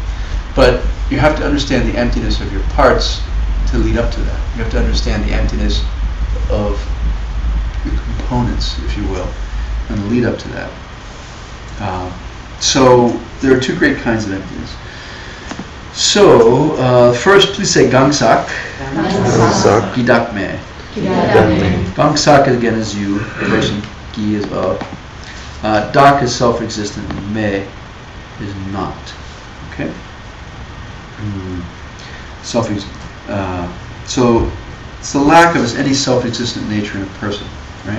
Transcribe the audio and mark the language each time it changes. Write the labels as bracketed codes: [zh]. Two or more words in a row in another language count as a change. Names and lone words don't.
[en] But you have to understand the emptiness of your parts to lead up to that. You have to understand the emptiness of your components, if you will, and lead up to that. So there are two great kinds of emptiness. So first, please say Gangsak. Gangsak. Gidakme. Gidakme. Gangsak again is you. Person Gi is of. Dak is self-existent. And Me is not. Okay. So it's the lack of any self-existent nature in a person, right?